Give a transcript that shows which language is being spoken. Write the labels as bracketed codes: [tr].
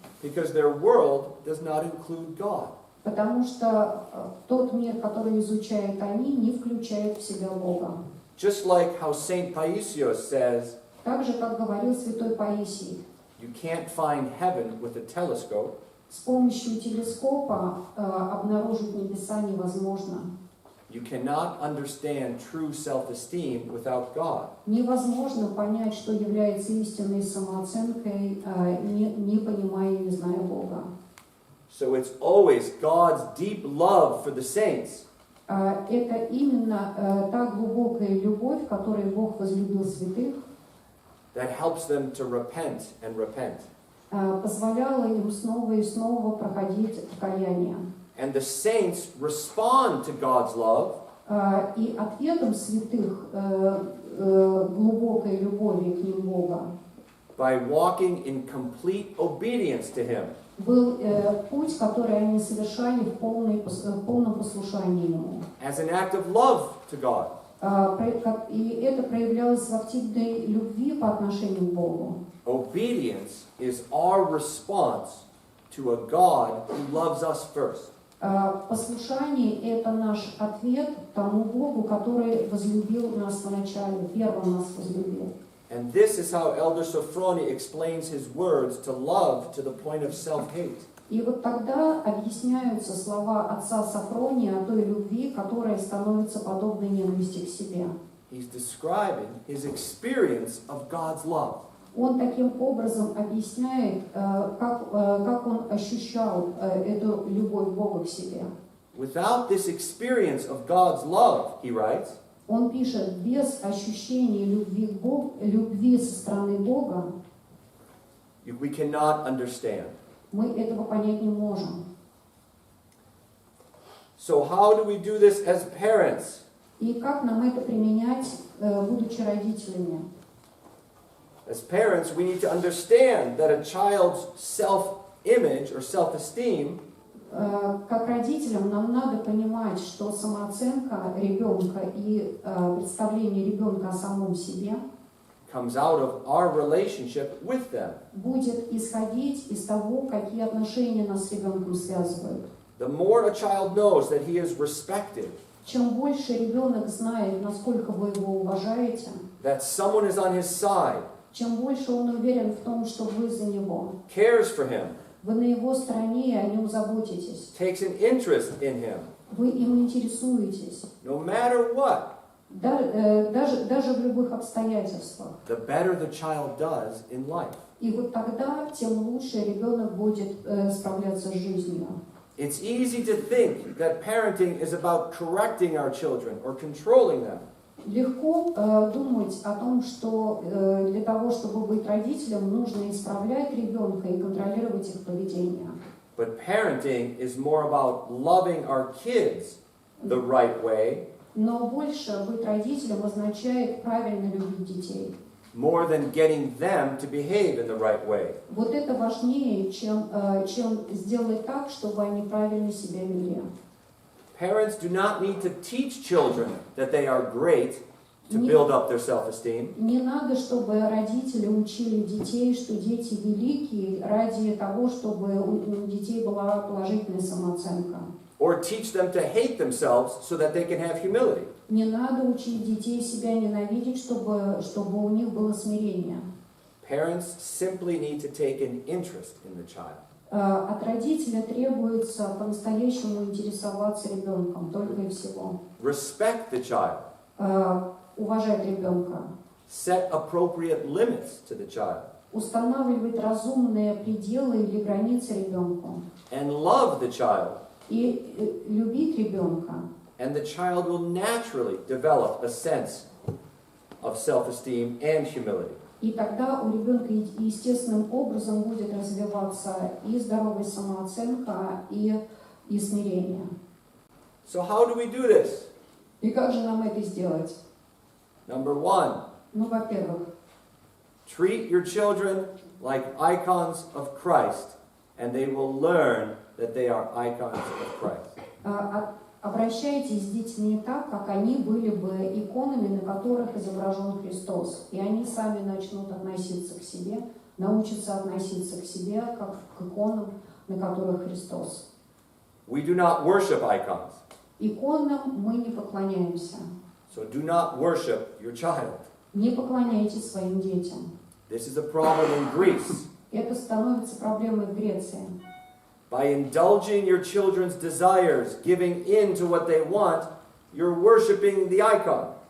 [en] Because their world does not include God. [ru] потому что тот мир, который изучают они, не включает в себя Бога. [en] Just like how Saint Paisios says, [ru] Так же, как говорил святой Паисий, [en] you can't find heaven with a telescope, [ru] с помощью телескопа обнаружить небеса невозможно. [en] you cannot understand true self-esteem without God. [ru] Невозможно понять, что является истинной самооценкой, не понимая и не зная Бога. [en] So it's always God's deep love for the saints [ru] Это именно та глубокая любовь, которой Бог возлюбил святых, [en] that helps them to repent and repent. [ru] позволяла им снова и снова проходить покаяние. [en] And the saints respond to God's love [ru] И ответом святых глубокой любови к ним Бога [en] by walking in complete obedience to Him. [ru] был путь, который они совершали в полном послушании Ему. [en] As an act of love to God. [ru] И это проявлялось в активной любви по отношению к Богу. [en] Obedience is our response to a God who loves us first. [ru] Послушание – это наш ответ тому Богу, который возлюбил нас вначале, первым нас возлюбил. [en] And this is how Elder Sophroni explains his words to love to the point of self-hate. [ru] И вот тогда объясняются слова отца Софрония о той любви, которая становится подобной ненависти к себе. [en] He's describing his experience of God's love. [ru] Он таким образом объясняет, как он ощущал эту любовь Бога к себе. [en] Without this experience of God's love, he writes, [ru] Он пишет, без ощущения любви к Богу, любви со стороны Бога, [en] we cannot understand. [ru] мы этого понять не можем. [en] So how do we do this as parents? [ru] И как нам это применять, будучи родителями? [en] As parents, we need to understand that a child's self-image or self-esteem [ru] Как родителям нам надо понимать, что самооценка ребенка и представление ребенка о самом себе [en] comes out of our relationship with them. [ru] будет исходить из того, какие отношения нас с ребенком связывают. [en] The more a child knows that he is respected, [ru] Чем больше ребенок знает, насколько вы его уважаете, [en] that someone is on his side, [ru] чем больше он уверен в том, что вы за него, [en] cares for him, [ru] вы на его стороне, и о нем заботитесь, [en] takes an interest in him, [ru] вы им интересуетесь, [en] no matter what, [ru] даже в любых обстоятельствах. [en] the better the child does in life. [ru] И вот тогда тем лучше ребенок будет справляться с жизнью. [en] It's easy to think that parenting is about correcting our children or controlling them. [ru] Легко думать о том, что для того, чтобы быть родителем, нужно исправлять ребенка и контролировать их поведение. [en] But parenting is more about loving our kids the right way, [ru] Но больше быть родителем означает правильно любить детей. [en] more than getting them to behave in the right way. [ru] Вот это важнее, чем сделать так, чтобы они правильно себя вели. [en] Parents do not need to teach children that they are great to build up their self-esteem. [ru] Не надо, чтобы родители учили детей, что дети великие, ради того, чтобы у детей была положительная самооценка. [en] Or teach them to hate themselves so that they can have humility. [ru] Не надо учить детей себя ненавидеть, чтобы у них было смирение. [en] Parents simply need to take an interest in the child. [ru] От родителя требуется по-настоящему интересоваться ребенком, только и всего. [en] Respect the child. [ru] Уважать ребенка. [en] Set appropriate limits to the child. [ru] Устанавливать разумные пределы или границы ребенку. [en] And love the child. [ru] И любить ребенка. [en] And the child will naturally develop a sense of self-esteem and humility. [ru] И тогда у ребенка естественным образом будет развиваться и здоровая самооценка, и смирение. [en] So how do we do this? [ru] И как же нам это сделать? [en] Number one, [ru] Ну, во-первых, [en] treat your children like icons of Christ, and they will learn that they are icons of Christ. [ru] обращайтесь с детьми так, как они были бы иконами, на которых изображен Христос. И они сами начнут относиться к себе, научатся относиться к себе, как к иконам, на которых Христос. [en] We do not worship icons, [ru] Иконам мы не поклоняемся. [en] so do not worship your child. [ru] Не поклоняйтесь своим детям. [en] This is a problem in Greece. [ru] Это становится проблемой в Греции. [en] By indulging your children's desires, giving in to what they want, you're worshiping the icon.